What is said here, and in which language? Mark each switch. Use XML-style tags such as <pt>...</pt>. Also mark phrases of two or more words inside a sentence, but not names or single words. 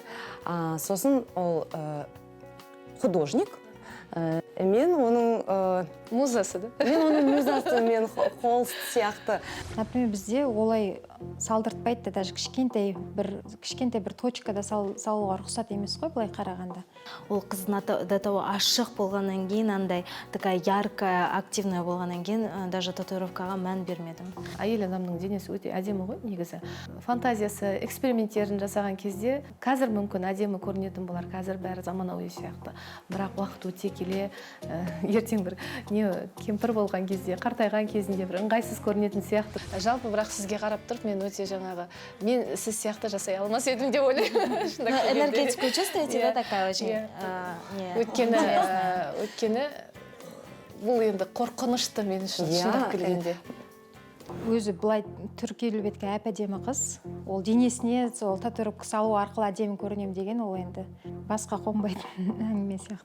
<kk>Сосын ол художник. Мен оның музасы, да? Мен оның музасы, мен холст сияқты. Например, бізде олай салдыртпайды, даже кішкентай бір точкада салуға рұқсат емес қой, былай қарағанда. Ол қыздың</kk> <ru>до того</ru> <kk>ашық болғаннан кейін, андай</kk> <ru>такая яркая, активная</ru> <kk>болғаннан кейін, даже татуировкаға мән бермедім. Әйел адамның денесі өте әдемі ғой, негізі. Фантазиясы, эксперименттерін жасаған кезде, қазір мүмкін әдемі көрінетін болар, қазір бәрі заманауи сияқты. Бірақ уақыт өте келе, ертең бір кемпір болған кезде, қартайған кезінде бір ыңғайсыз көрінетін сияқты. Жалпы бірақ сізге қарап тұрып, мен өте жаңағы, мен сіз сияқты жасай алмас едім деп ойлаймын.</kk> <ru>Энергетику чувствуете, да, такая очень?</ru> <kk>Өйткені бұл енді қорқынышты мен үшін шындап келгенде. Өзі былай түркеліп еткен әп-әдемі қыз, ол денесіне сол татуировка салу арқылы әдемі көрінем деген, ол енді басқа қонбайтын әңгіме сияқты.</kk>